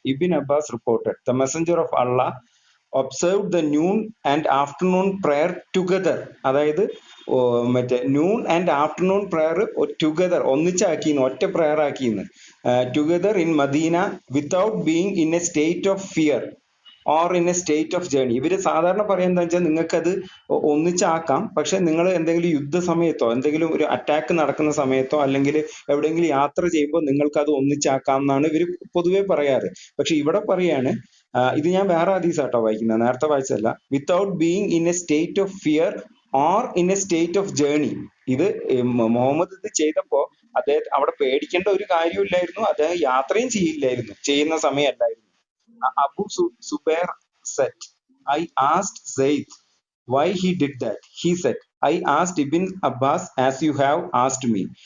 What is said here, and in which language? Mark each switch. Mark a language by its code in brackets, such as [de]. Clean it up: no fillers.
[en] Ibn Abbas reported, the Messenger of Allah observed the noon and afternoon prayer together. [ml] അതായത് മറ്റേ [en] noon and afternoon prayer together [ml] ഒന്നിച്ചാക്കിന്ന്, ഒറ്റ [en] prayer [ml] ആക്കിന്ന്, [en] together in Medina without being in a state of fear or in a state of journey. [ml] ഇവര് സാധാരണ പറയുന്നത് വെച്ചാൽ നിങ്ങൾക്കത് ഒന്നിച്ചാക്കാം, പക്ഷെ നിങ്ങൾ എന്തെങ്കിലും യുദ്ധ സമയത്തോ എന്തെങ്കിലും ഒരു അറ്റാക്ക് നടക്കുന്ന സമയത്തോ അല്ലെങ്കിൽ എവിടെയെങ്കിലും യാത്ര ചെയ്യുമ്പോൾ നിങ്ങൾക്ക് അത് ഒന്നിച്ചാക്കാം എന്നാണ് ഇവർ പൊതുവെ പറയാറ്. പക്ഷെ ഇവിടെ പറയാണ്, ഇത് ഞാൻ വേറെ ഹദീസാട്ടോ വായിക്കുന്നത്, നേരത്തെ വായിച്ചതല്ല. [en] Without being in a state of fear or in a state of journey. [ml] ഇത് മുഹമ്മദ് ഇത് ചെയ്തപ്പോ അദ്ദേഹം അവിടെ പേടിക്കേണ്ട ഒരു കാര്യമില്ലായിരുന്നു, അദ്ദേഹം യാത്രയും ചെയ്യുന്ന സമയമല്ലായിരുന്നു. [en] Abu Zubair said, I asked Zayd why he did that. He said, I asked Ibn Abbas as you have asked me.